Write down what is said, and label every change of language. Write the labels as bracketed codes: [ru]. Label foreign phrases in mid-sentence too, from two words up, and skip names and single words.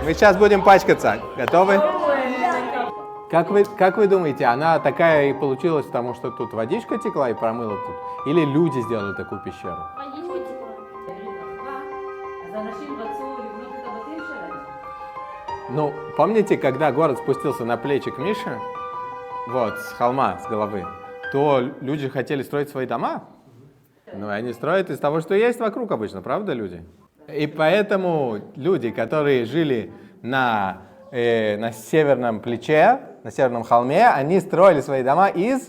[ru] Мы сейчас будем пачкаться. Готовы? Как вы думаете, она такая и получилась, потому что тут водичка текла и промыла тут? Или люди сделали такую пещеру? [he] אז אנשים רצו לבנות את הבתים שלהם. [ru] Ну, помните, когда город спустился на плечи к Мише, вот, с холма, с головы, то люди хотели строить свои дома? Ну, и они строят из того, что есть вокруг обычно, правда, люди? И поэтому люди, которые жили на северном плече, на северном холме, они строили свои дома из...